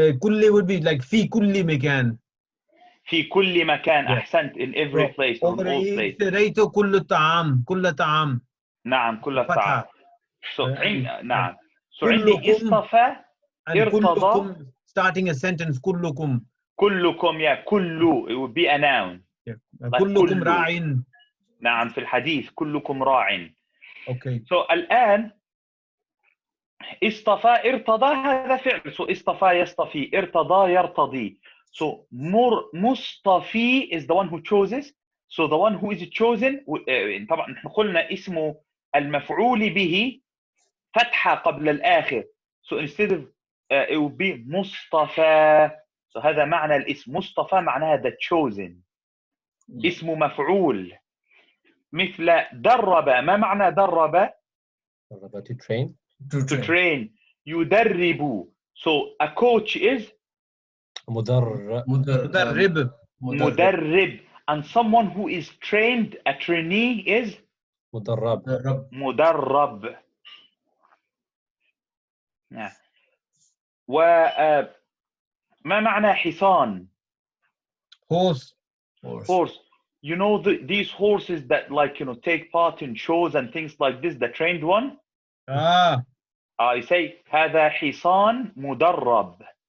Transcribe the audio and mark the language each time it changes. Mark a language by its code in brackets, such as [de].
[ar] كل [en] would be like [ar] في كل مكان. في كل مكان. [en] Yeah. أحسنت. In every place. On all places. [ar] اشتريت كل الطعام. كل طعام. نعم كل الطعام. نعم. So عندي اصطفى ارتضى. [en] Starting a sentence كلكم. [ar] كلكم يا كل. [en] It would be a noun. [ar] كلكم راع. نعم في الحديث كلكم راع. [en] Okay. [ar] So الآن اصطفى ارتضى هذا فعل. So اصطفى يصطفي ارتضى يرتضي. [en] So مصطفي is the one who chooses. So the one who is chosen [ar] طبعا نحن قلنا اسمه المفعول به فتحة قبل الآخر. [en] So instead of it would be مصطفى. [ar] So هذا معنى الاسم. مصطفى معناها [en] the chosen. [ar] اسم مفعول. مثل درب. ما معنى درب؟ [en] To train. To train. يدرب. So a coach is [ar] مدرب. [en] And someone who is trained, a trainee is مدرب. [ar] وما معنى حصان؟ [en] Horse. You know these horses that take part in shows and things like this, the trained one? I say [ar] هذا حصان مدرب.